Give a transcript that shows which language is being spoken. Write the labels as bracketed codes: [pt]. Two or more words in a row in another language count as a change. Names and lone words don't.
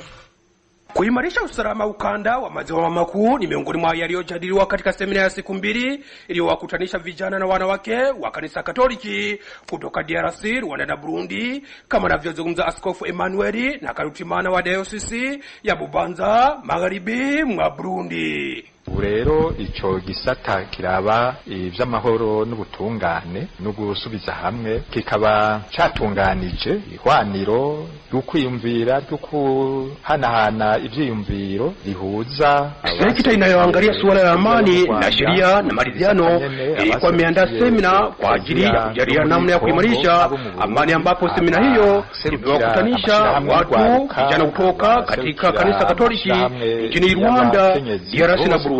[sw] Kuimarisha usalama ukanda wa maziwa makuu ni miongoni mwa yaliyojadiliwa katika semina ya siku 2 iliyowakutanisha vijana na wanawake wa kanisa Katoliki kutoka DRC, Rwanda na Burundi, kama anavyozungumza Askofu Emmanuel na Karutimana wa Diocese ya Bubanza Magharibi mwa Burundi. [rn] Rero ico gisata kiraba ivy'amahoro n'ubutungane no gusubiza hamwe kikaba catunganije ihwaniro y'ukwiyumvira hanahana ivyiyumviro bihuza [sw] sekta inayoangalia suala la amani na sheria na maridhiano. Ilikuwa imeandaa semina kwa ajili ya kujadili namna ya kuimarisha amani, ambapo semina hiyo imewakutanisha watu vijana kutoka katika kanisa Katoliki nchini Rwanda, DRC na Burundi.